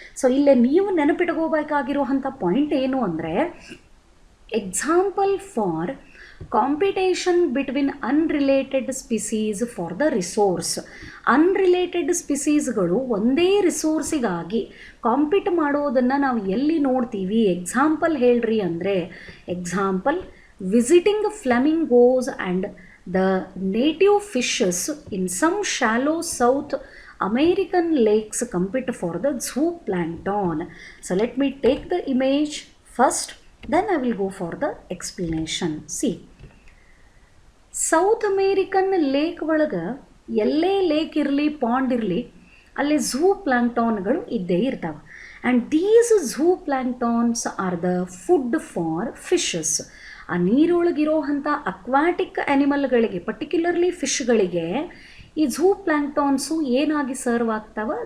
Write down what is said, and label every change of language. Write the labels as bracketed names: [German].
[English] so [Kannada] ಇಲ್ಲೇ ನೀವು ನೆನಪಿಟ್ಕೋಬೇಕಾಗಿರುವಂಥ point ಏನು ಅಂದರೆ, [English] Example for competition between unrelated species for the resource. [Kannada] Unrelated ಸ್ಪೀಸೀಸ್ಗಳು ಒಂದೇ ರಿಸೋರ್ಸಿಗಾಗಿ ಕಾಂಪೀಟ್ ಮಾಡೋದನ್ನು ನಾವು ಎಲ್ಲಿ ನೋಡ್ತೀವಿ? ಎಕ್ಸಾಂಪಲ್ ಹೇಳ್ರಿ ಅಂದರೆ, [English] Example visiting flamingos and the native fishes in some shallow South American lakes compete for the zooplankton. So let me take the image first, then I will go for the explanation. See, South American lake [Kannada] ಒಳಗೆ ಎಲ್ಲೇ lake ಇರಲಿ pond ಇರಲಿ ಅಲ್ಲಿ zoo ಪ್ಲಾಂಕ್ಟಾನ್ಗಳು ಇದ್ದೇ ಇರ್ತಾವೆ. [English] And these zooplanktons are the food for fishes. [Kannada] ಆ ನೀರೊಳಗಿರೋ ಅಂಥ aquatic ಆ್ಯನಿಮಲ್ಗಳಿಗೆ, particularly ಫಿಶ್ಗಳಿಗೆ ಈ ಝೂ ಪ್ಲಾಂಕ್ಟಾನ್ಸು ಏನಾಗಿ ಸರ್ವ್ ಆಗ್ತಾವೆ?